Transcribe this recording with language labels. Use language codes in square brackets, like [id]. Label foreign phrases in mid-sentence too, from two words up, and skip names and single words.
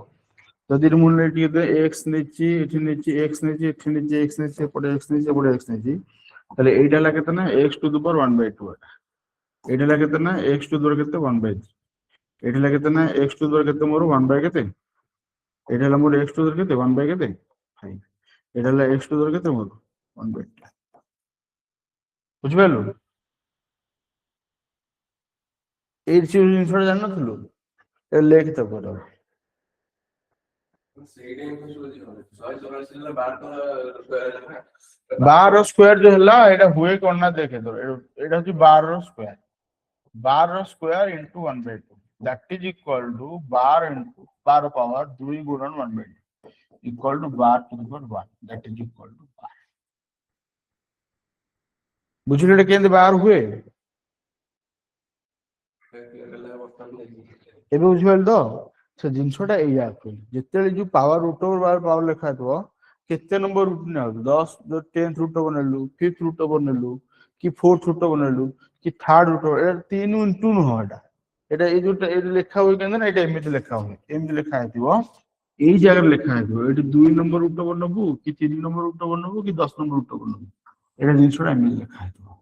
[or] ଯଦି ମୁଁ ଟିକେ x ନେଇଛି ଏଠି ନେଇଛି x ନେଇଛି ଏଠି ନେଇଛି x ନେଇଛି ଏପଟେ x ନେଇଛି ଏପଟେ x ନେଇଛି ତାହେଲେ ଏଇଟା ହେଲା କେତେ ନା x [en] to the power [or] 1/2 ଏଇଟା ହେଲା କେତେ ନା x [en] to the power [or] କେତେ 1/3 ଏଇଟା ହେଲା କେତେ ନା x [en] to the power [or] କେତେ ମୋର 1 କେତେ ଏଇଟା ହେଲା ମୋର x [en] to the power [or] କେତେ 1 କେତେ 5 ଏଇଟା ହେଲା x [en] to the power [or] କେତେ ମୋର 1/2 ବୁଝିପାରିଲୁ ଏଇ ଜିନିଷଟା ଜାଣିନଥିଲୁ ଏ ଲେଖ ତ କର ସେଇଟା ହିଁ ବୁଝିହଉଛି 144 ହେଲା 12 12 ସ୍କୋୟାର ଯୋଉ ହେଲା ଏଇଟା ହୁଏ କଣ ନା ଦେଖେ ତୋର ଏଇଟା ହଉଛି 12 ର ସ୍କୋୟାର 12 [en] square into [or] 1/2 [en] that is equal to [or] 12 ପାୱାର 2 ଗୁଣନ 1/2 [en] equal to 12 to the power 1 that is equal to 12 [or] ବୁଝିଲୁ ଏଟା କେମିତି 12 ହୁଏ ଏବେ ବୁଝିପାରିଲୁ ତ ସେ ଜିନିଷଟା ଏଇଆ ଯେତେବେଳେ ଯୋଉ [en] power root over power [or] ଲେଖା ହେଇଥିବ କେତେ [en] number root [or] ନିଆହଉଛି 10 10th ରୁଟ ବନେଇଲୁ 5th ରୁଟ ବନେଇଲୁ କି 4th ରୁଟ ବନେଇଲୁ କି 3rd ରୁଟ ଏଟା 3 ଇନଟୁ ନୁହଁ ଏଟା ଏଇ ଯୋଉଟା ଏଇଠି ଲେଖା ହୁଏ କେମିତି ନା ଏଇଟା ଏମିତି ଲେଖା ହୁଏ ଏମିତି ଲେଖା ହେଇଥିବ ଏଇ ଜାଗାରେ ଲେଖା ହେଇଥିବ ଏଠି 2 [en] number root [or] ବନବୁ କି 3 [en] number root [or] ବନବୁ କି 10 [en] number root [or] ବନବୁ ଏଇଟା ଜିନିଷଟା ଏମିତି ଲେଖା ହେଇଥିବ